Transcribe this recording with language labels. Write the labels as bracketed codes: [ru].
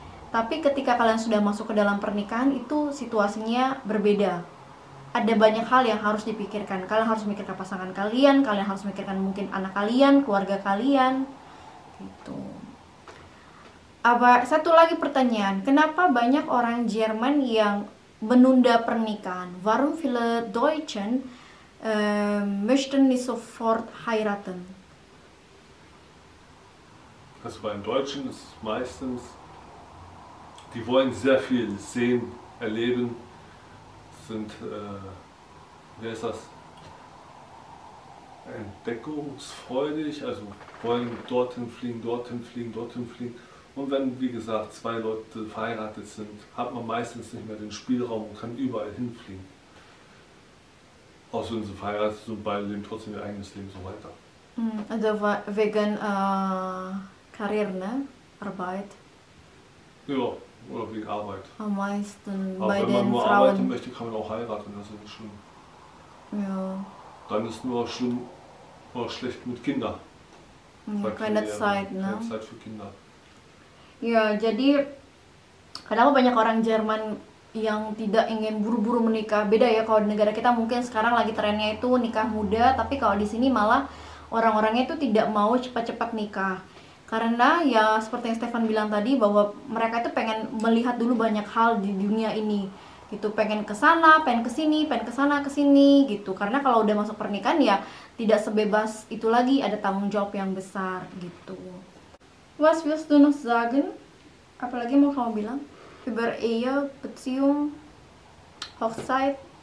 [id] Tapi ketika kalian sudah masuk ke dalam pernikahan, itu situasinya berbeda. Ada banyak hal yang harus dipikirkan. Kalian harus memikirkan pasangan kalian harus memikirkan mungkin anak kalian, keluarga kalian, gitu. Satu lagi pertanyaan, kenapa banyak orang Jerman yang menunda pernikahan? [de] Warum viele Deutschen möchten nicht sofort heiraten? Also bei den Deutschen ist meistens, die wollen sehr viel sehen, erleben, sind, wie heißt das, entdeckungsfreudig, also wollen dorthin fliegen, dorthin fliegen, dorthin fliegen. Und wenn, wie gesagt, zwei Leute verheiratet sind, hat man meistens nicht mehr den Spielraum und kann überall hinfliegen. Außer wenn sie verheiratet sind und beide leben trotzdem ihr eigenes Leben so weiter. Also wegen Karir, ne? Arbeit. Ja, oder wegen Arbeit. Am meisten Aber bei wenn man den nur arbeiten Frauen. möchte, kann man auch heiraten, das ist nicht schlimm. Ja. Dann ist nur schlimm oder schlecht mit Kindern. Ya, keine Zeit, ne? Keine Zeit für Kinder. [id] Ya, jadi kadang banyak orang Jerman yang tidak ingin buru-buru menikah. Beda ya, kalau di negara kita mungkin sekarang lagi trennya itu nikah muda, tapi kalau di sini malah orang-orangnya itu tidak mau cepat-cepat nikah. Karena ya seperti yang Stefan bilang tadi, bahwa mereka itu pengen melihat dulu banyak hal di dunia ini. Gitu, pengen ke sana, pengen ke sini, pengen ke sana, ke sini gitu. Karena kalau udah masuk pernikahan ya tidak sebebas itu lagi, ada tanggung jawab yang besar gitu. [de] Was willst du noch sagen? Apalagi mau kamu bilang? Über Ehe, Beziehung, Hochzeit?